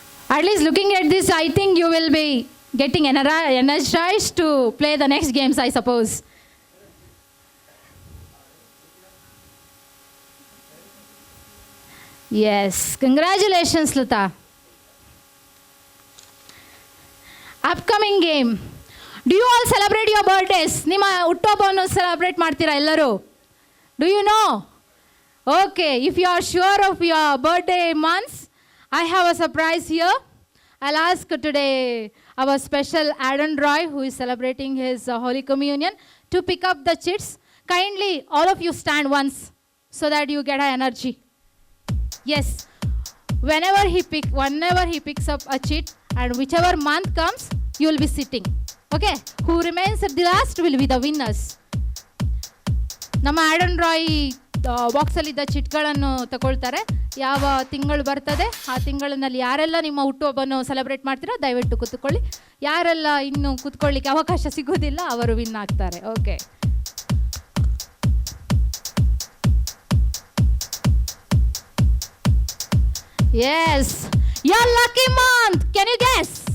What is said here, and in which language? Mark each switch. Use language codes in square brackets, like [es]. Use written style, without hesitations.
[en] At least looking at this, I think you will be getting energized to play the next games, I suppose. Yes, congratulations, Lata. Upcoming game. Do you all celebrate your birthdays? [kn] ನಿಮ್ಮ ಹುಟ್ಟುಹಬ್ಬವನ್ನು celebrate ಮಾಡ್ತೀರಾ ಎಲ್ಲರೂ? [en] Do you know? Okay, if you are sure of your birthday months, I have a surprise here. I'll ask today our special Adam Roy, who is celebrating his Holy Communion, to pick up the chits. Kindly, all of you stand once so that you get an energy. Yes, whenever he picks up a chit and whichever month comes, you will be sitting. Okay, who remains at the last will be the winners. [kn] ನಮ್ಮ ಆಡನ್ ರಾಯ್ ಬಾಕ್ಸಲ್ಲಿದ್ದ ಚಿಟ್ಗಳನ್ನು ತಗೊಳ್ತಾರೆ. ಯಾವ ತಿಂಗಳು ಬರ್ತದೆ ಆ ತಿಂಗಳಿನಲ್ಲಿ ಯಾರೆಲ್ಲ ನಿಮ್ಮ ಹುಟ್ಟುಹಬ್ಬವನ್ನು ಸೆಲೆಬ್ರೇಟ್ ಮಾಡ್ತೀರೋ ದಯವಿಟ್ಟು ಕೂತ್ಕೊಳ್ಳಿ. ಯಾರೆಲ್ಲ ಇನ್ನು ಕೂತ್ಕೊಳ್ಳಿಕ್ಕೆ ಅವಕಾಶ ಸಿಗೋದಿಲ್ಲ ಅವರು ವಿನ್ ಆಗ್ತಾರೆ. [en] Okay, yes, your lucky month. Can you guess?